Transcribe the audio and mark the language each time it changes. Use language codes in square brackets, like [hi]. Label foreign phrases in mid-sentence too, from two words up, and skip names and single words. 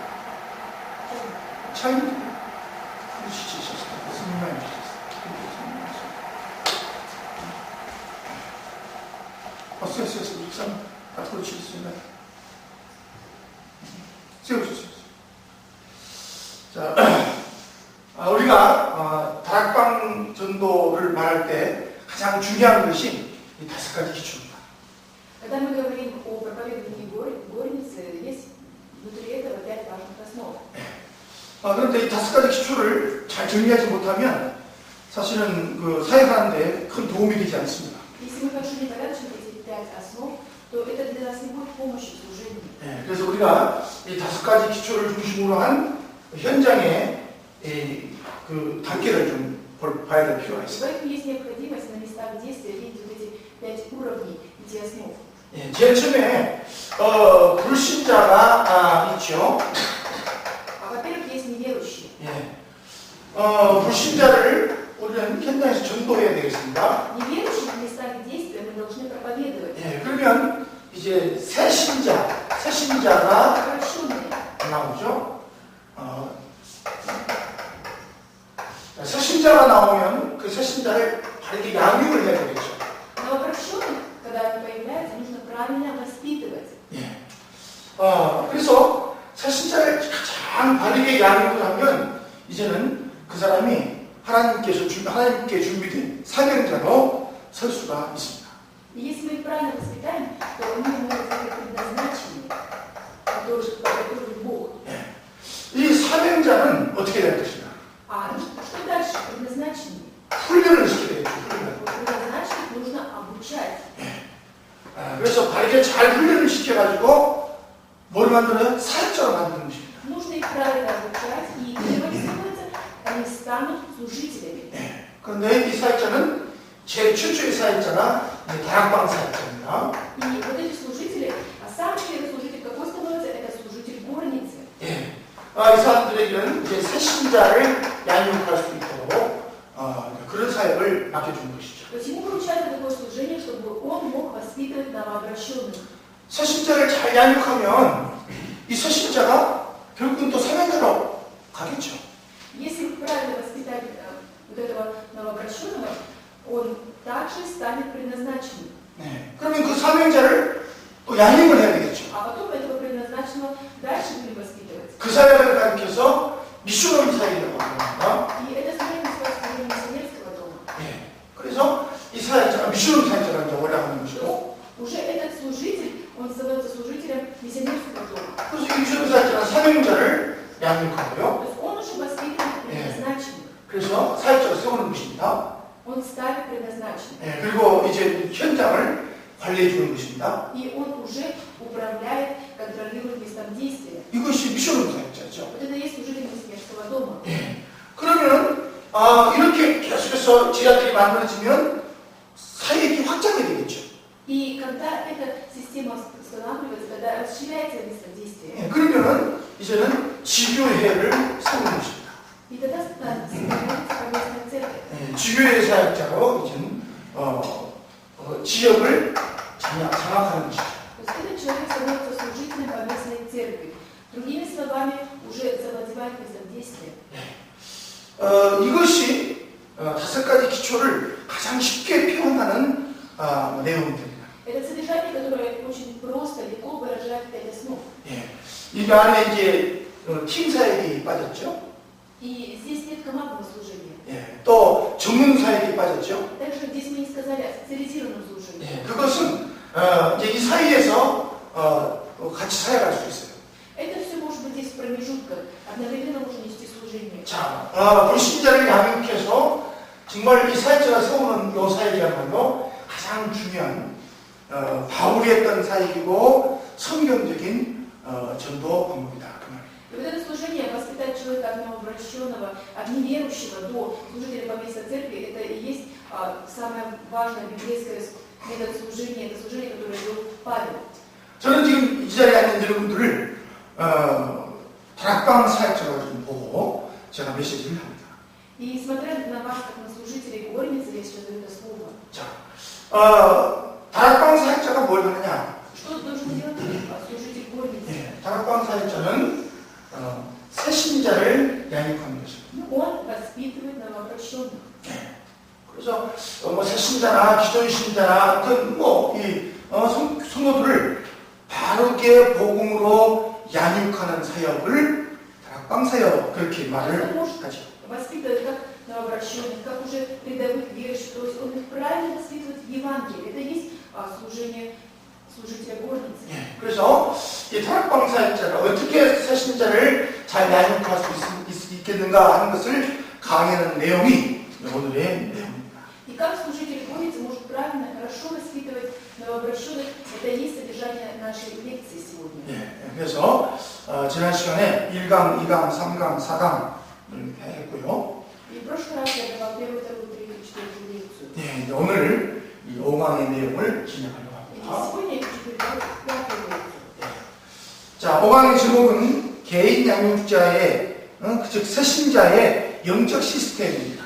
[ko] 차이는 갖고 치겠습니다. 세워주세요. 자, 우리가 다락방 전도를 말할 때 가장 중요한 것이 이 5가지 기초입니다. [ru] Когда мы говорим о проповедовании горницы, есть внутри этого 5 важных основ. [ko] 그런데 이 5가지 기초를 잘 정리하지 못하면 사실은 그 사역하는데 큰 도움이 되지 않습니다. [ru] Если мы хорошо не порядочны эти 5 основ, то это для нас не будет помощи в служении. [ko] 그래서 우리가 이 5가지 기초를 중심으로 한 현장의 그 단계를 좀 봐야 될 필요가 있어요. [ru] Поэтому есть необходимость на местах действия видеть вот эти 5 уровней, эти основ. [ko] 제일 처음에 불신자가 있죠. [ru] Во-первых, есть неверующие. [ko] 불신자를 우리는 현장에서 전도해야 되겠습니다. [ru] Неверующих в местах действия мы должны проповедовать. [ko] 그러면 이제 새신자가 나오죠. 새신자가 나오면 그 새신자를 바르게 양육을 해야 되겠죠. [ru] Но обращенных, когда они появляются, нужно правильно воспитывать. [ko] 그래서 새신자를 가장 바르게 양육을 하면 이제는 그 사람이 하나님께 준비된 사명자로 설 수가 있습니다. [ru] Если мы их правильно воспитаем, то они могут быть предназначены, который Бог. [ko] 이 사명자는 어떻게 될 것인가? [ru] Что дальше? Предназначены. [ko] 훈련을 시켜야 되겠죠. [ru] Предназначенных нужно обучать. [ko] 그래서 바르게 잘 훈련을 시켜가지고 뭘 만들어요? 사역자로 만드는 것입니다. [ru] Нужно их правильно обучать, и становятся, они станут служителями. [ko] 그런데 이 사역자는 제일 최초의 사역자가 다락방 사역자입니다. [ru] И вот эти служители, самый первый служитель какой становится? Это служитель горницы. [ko] 이 사람들에게는 이제 새신자를 양육할 수 있도록 그런 사역을 맡겨주는 것이죠. [ru] То есть ему поручается такое служение, чтобы он мог воспитывать новообращенных. [ko] 새신자를 잘 양육하면 이 새신자가 결국은 또 사명자로 가겠죠. [ru] Если правильно воспитать вот этого новообращенного, он также станет предназначенным. [ko] 그러면 그 사명자를 또 양육을 해야 되겠죠. [ru] А потом этого предназначенного дальше будем воспитывать. [ko] 그 사역을 가르쳐서 미션을 사역이라고 합니다. [ru] И это служение называется служение миссионерского дома. [ko] 그래서 이 사역자가 미션을 사역자라고 이제 올라가는 것이고, [ru] уже этот служитель, он становится служителем миссионерского дома. [ko] 그래서 이 미션 사역자가 사명자를 양육하고요. [ru] То есть он уже воспитывает предназначенных. [ko] 그래서 사역자를 세우는 것입니다. [ru] Он ставит предназначенных. [ko] 그리고 이제 현장을 관리해 주는 것입니다. [ru] И он уже управляет, контролирует местом действия. [ko] 이것이 미션 사역자죠. [ru] Вот это и есть служитель миссионерского дома. [ko] 그러면 이렇게 계속해서 제자들이 만들어지면 사역이 확장이 되겠죠. [ru] И когда эта система устанавливается, когда расширяется место действия, [ko] 그러면은 이제는 지교회를 세우는 것입니다. [ru] и тогда становится поместная церковь. [ko] 주교회 사역자로 이제 지역을 장악하는 것이죠. [ru] То есть этот человек становится служителем поместной церкви. Другими словами, уже завладевает местом действия. [ko] 이것이 5가지 기초를 가장 쉽게 표현하는 내용들입니다. [ru] Это содержание, которое очень просто, легко выражает 5 основ. [ko] 예. 이 안에 이제 팀 사역이 빠졌죠. [ru] И здесь нет командного служения. [ko] 예. 또 전문 사역이 빠졌죠. [ru] Также здесь мы не сказали о специализированном служении. [ko] 예. 그것은 이제 이 사이에서 같이 사역할 수 있어요. [ru] Это все может быть здесь в промежутках. Одновременно можно нести служение. [ko] 자, 불신자를 양육해서 정말 이 사역자가 세우는 이 사역이야말로 가장 중요한 바울이 했던 사역이고 성경적인 전도 방법이다. 그 말이에요. [ru] И вот это служение воспитать человека от новообращенного, от неверующего до служителя поместной церкви, это и есть самое важное библейское метод служения, это служение, которое вел Павел. [ko] 저는 지금 이 자리에 앉은 여러분들을 다락방 사역자로 좀 보고 제가 메시지를 합니다. [ru] И смотря на вас, как на служителей горницы, я сейчас даю это слово. [ko] 자, 다락방 사역자가 뭘 하느냐? [ru] Что должен делать служитель горницы? [ko] 예, 다락방 사역자는 새 신자를 양육하는 것입니다. [ru] Он воспитывает новообращенных. [ko] 예. 그래서 새 신자나 기존 신자나 어떤 이 성도들을 바르게 복음으로 양육하는 사역을 다락방 사역 그렇게 말을 하죠. [ru] Воспитывает как новообращенных, как уже рядовых верующих, то есть он их правильно воспитывает в Евангелии. Это и есть служение служителя горницы. [ko] 예, 그래서 이 다락방 사역자가 어떻게 새 신자를 잘 양육할 수 있겠는가 하는 것을 강의하는 내용이 오늘의 내용입니다. [ru] И как служитель горницы может правильно, хорошо воспитывать новообращенных, это и есть содержание нашей лекции сегодня. [ko] 예, 그래서 지난 시간에 1강, 2강, 3강, 4강 이렇게 했고요. [ru] И в прошлый раз я давал 1, 2, 3, 4 лекцию. [ko] 예, 이제 오늘 이 5강의 내용을 진행하려고 [ru] И [ko] 합니다. [ru] сегодня я хочу передать 5 лекцию. [ko] 자, 5강의 제목은 개인 양육자의, 즉 새신자의 영적 시스템입니다.